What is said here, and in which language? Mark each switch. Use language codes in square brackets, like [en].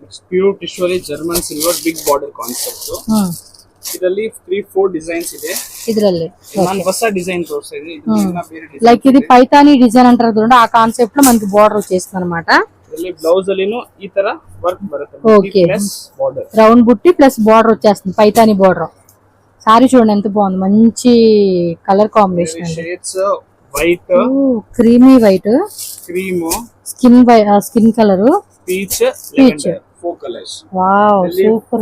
[kn] Pure tissue ಅಲ್ಲಿ German silver big border concept. ಇದರಲ್ಲಿ 3-4 designs ಇದೆ. ಇದರಲ್ಲಿ ನಾನು ಹೊಸ ಡಿಸೈನ್ ತೋರಿಸ್ತಾ ಇದ್ದೀನಿ. ಇದನ್ನ ಬೇರೆ ಡಿಸೈನ್ [te] లైక్ ఇది పైతాని డిజైన్ అంటారు చూడండి, ఆ కాన్సెప్ట్ లో మనకి బార్డర్ వచ్చేస్తుంది అనమాట. [kn] ಇದರಲ್ಲಿ ಬ್ಲೌಸ್ ಅಲ್ಲಿನೂ ಈ ತರ ವರ್ಕ್ ಬರುತ್ತೆ. [en] okay, plus border, [te] రౌండ్ బుట్టి ప్లస్ బార్డర్ వచ్చేస్తుంది, పైతాని బార్డర్. సారీ చూడండి ఎంత బాగుంది, మంచి కలర్ కాంబినేషన్ అండి. [en] Shades white, creamy white, cream, skin colour, peach, 4 colours. Wow, super.